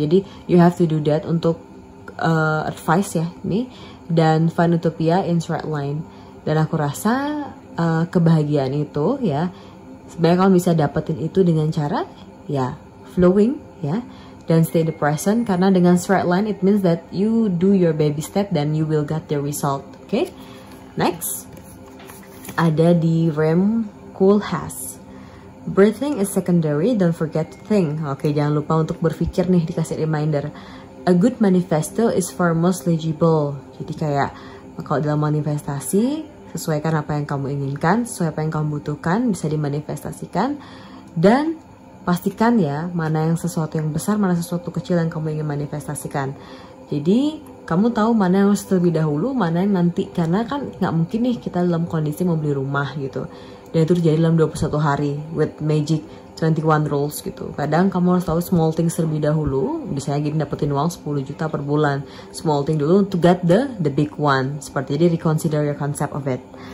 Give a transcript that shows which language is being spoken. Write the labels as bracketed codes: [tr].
[id] Jadi [en] you have to do that [id] untuk [en] advice ya nih. [id] Dan [en] find utopia in straight line. [id] Dan aku rasa kebahagiaan itu ya, sebenarnya kamu bisa dapetin itu dengan cara ya flowing ya, dan [en] stay in the present. [id] Karena dengan [en] straight line it means that you do your baby step then you will get the result. Okay, next [id] ada di [en] Rem Koolhaas, breathing is secondary, don't forget to think. [id] Oke, jangan lupa untuk berpikir nih, dikasih reminder. [en] A good manifesto is far most legible. [id] Jadi kayak kalau dalam manifestasi, sesuaikan apa yang kamu inginkan, sesuai apa yang kamu butuhkan, bisa dimanifestasikan. Dan pastikan ya, mana yang sesuatu yang besar, mana sesuatu kecil yang kamu ingin manifestasikan. Jadi, kamu tahu mana yang harus terlebih dahulu, mana yang nanti. Karena kan nggak mungkin nih kita dalam kondisi mau beli rumah gitu. Dan itu terjadi dalam 21 hari, [en] with magic 21 rules [id] gitu. Kadang kamu harus tahu small things terlebih dahulu. Misalnya gini, dapetin uang 10 juta per bulan. [en] Small thing [id] dulu [en] to get the big one. [id] Seperti jadi [en] reconsider your concept of it.